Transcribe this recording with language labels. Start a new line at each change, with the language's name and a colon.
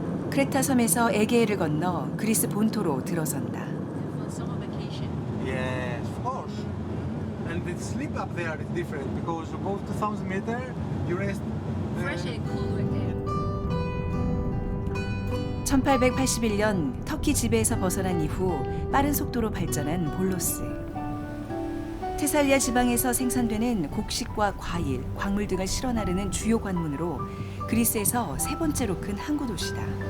Korean: 크레타 섬에서 에게해를 건너 그리스 본토로 들어선다.
English: Yes, of course. And the sleep up there is different because above 2,000 meters you rest. Fresh and cool again.
Korean: 1881년 터키 지배에서 벗어난 이후 빠른 속도로 발전한 볼로스. 테살리아 지방에서 생산되는 곡식과 과일, 광물 등을 실어 나르는 주요 관문으로 그리스에서 세 번째로 큰 항구 도시다.